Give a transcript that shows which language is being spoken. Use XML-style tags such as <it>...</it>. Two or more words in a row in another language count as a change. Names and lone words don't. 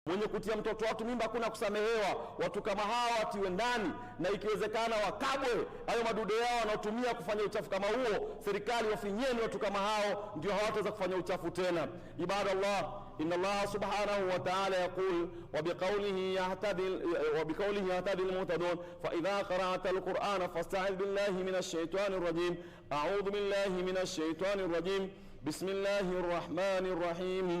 <sw>Mwenye kutia mtoto watu mimba kuna kusamehewa. Watu kama hawa watiwe ndani, na ikiwezekana wakabwe hayo madude yao wanaotumia kufanya uchafu kama huo. Serikali wafinyeni watu kama hao, ndio hawataweza kufanya uchafu tena.</sw> <ar>عباد الله إن الله سبحانه وتعالى يقول وبقوله يهتدي المهتدون فإذا قرأت القرآن فاستعذ بالله من الشيطان الرجيم. أعوذ بالله من الشيطان الرجيم بسم الله الرحمن الرحيم.</ar>